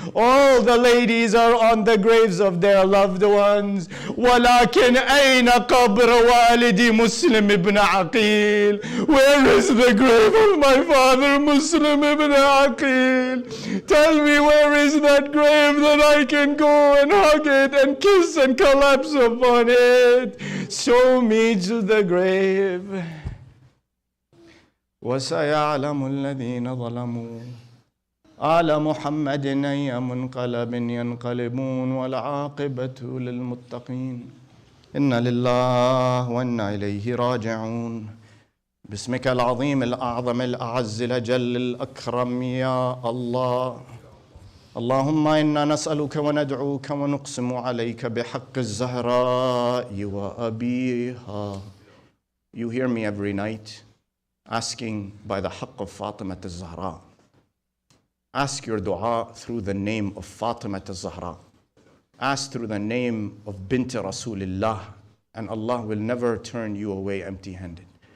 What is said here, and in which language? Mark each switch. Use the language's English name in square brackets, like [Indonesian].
[English] All the ladies are on the graves of their loved ones. [Arabic] ولكن أين قبر والدي Muslim ibn Aqil? [English] Where is the grave of my father Muslim ibn Aqil? Tell me, where is that grave that I can go and hug it and kiss and collapse upon it? Show me to the grave. [Arabic] وسيعلم الذين ظلموا آل محمد أي منقلب ينقلبون والعاقبة للمتقين. إنا لله وإنا إليه راجعون. باسمك العظيم الأعظم الأعز الأجل الأكرم يا الله. اللهم إنا نسألك وندعوك ونقسم عليك بحق الزهراء وأبيها. [English] You hear me every night asking by the haqq of Fatima al-Zahra. Ask your dua through the name of Fatima al-Zahra. Ask through the name of Bint Rasulillah, and Allah will never turn you away empty-handed.